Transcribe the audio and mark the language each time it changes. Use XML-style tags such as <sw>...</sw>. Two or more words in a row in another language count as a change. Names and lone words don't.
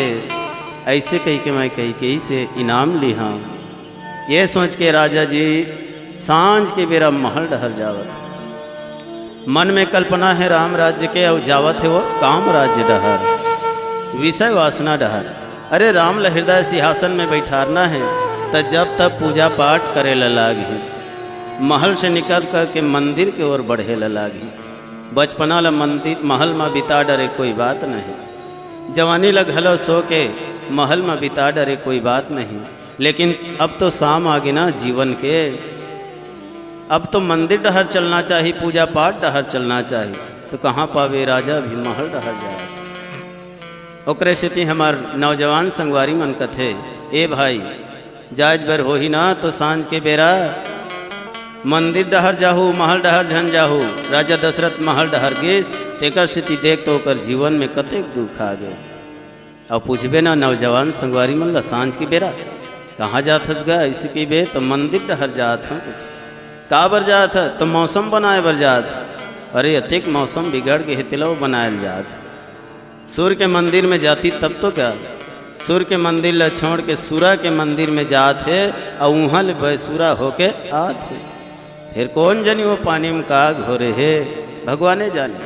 <hne>ऐसे कही के मैं कैकेयी से इनाम ली हाँ। ये सोच के राजा जी सांझ के बेरा महल डहर जावत। मन में कल्पना है राम राज्य के और जावत है वो काम राज्य डहर, विषय वासना डहर। अरे राम ला हृदय सिंहासन में बैठारना है तो जब तब पूजा पाठ करे ला लागी। महल से निकल कर के मंदिर के ओर बढ़े ला लागी। बचपना ला मंदिर महल में बिता डरे कोई बात नहीं। जवानी ला घलो सो के महल में बिता डरे कोई बात नहीं। लेकिन अब तो शाम आ गई ना जीवन के। अब तो मंदिर डहर चलना चाहिए, पूजा पाठ डहर चलना चाहिए। तो कहाँ पावे राजा भी महल डहर जाए। ओकरे से हमार नौजवान संगवारी मन कथे ए भाई जायज बर हो ही ना तो सांझ के बेरा मंदिर डहर जाहू महल डहर झन जाहू। राजा दशरथ महल डहर गेस तेकर स्थिति देख तो ओकर जीवन में कतेक दुख आ गए। और पूछबे ना नौजवान संगवारी मन ला सांझ की बेरा कहाँ जात हस गा। इसी की बे तो मंदिर डहर जात हूँ। का बर जात है तो मौसम बनाए बर जात। अरे अतिक मौसम बिगड़ के हितलो बनायल जात। सूर्य के मंदिर में जाती तब तो क्या। सूर्य के मंदिर ला छोड़ के सूरा के मंदिर में जात है और वहाँ ले बैसूरा होके आत है। फिर कौन जानी वो पानी में का घोरे है भगवाने जाने।</hne>